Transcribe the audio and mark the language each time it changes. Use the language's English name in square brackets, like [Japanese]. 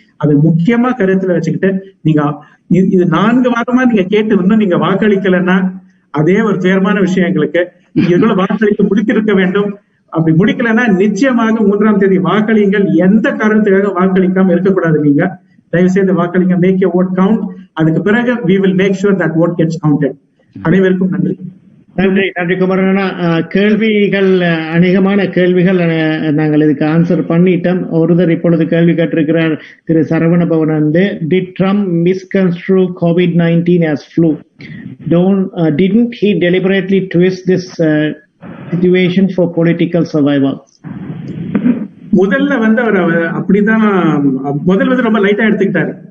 [Tamil] அது முக்கியமா கருத்துல வச்சுக்கிட்டு நீங்க இது 4 வாரமா நீங்க கேட்டு இன்னும் நீங்க வாக்களிக்கலன்னா அதே ஒரு துயரமான விஷயம் எங்களுக்கு. இதுக்குள்ள வாக்களிக்க முடித்திருக்க வேண்டும். அப்படி முடிக்கலன்னா நிச்சயமாக 3ஆம் தேதி வாக்களிங்கள். எந்த காரணத்துக்காக வாக்களிக்காம இருக்கக்கூடாது. நீங்க தயவு செய்து வாக்களிங்க. [English] Make your vote count. [Tamil] அதுக்கு பிறகு [English] we will make sure that vote gets counted. [Tamil] அனைவருக்கும் நன்றி. நன்றி குமரண்ணா. கேள்விகள் அநேகமான கேள்விகள் நாங்கள் இதுக்கு ஆன்சர் பண்ணிட்டோம். ஒருத்தர் இப்பொழுது கேள்வி கேட்டிருக்கிறார் திரு Saravana Pawan. [English] Did Trump misconstrue COVID-19 as flu? Didn't he deliberately twist this situation for political survival? [Tamil] முதல்ல அவர் அப்படிதான் முதல் ரொம்ப லைட்டா எடுத்துக்கிட்டாரு.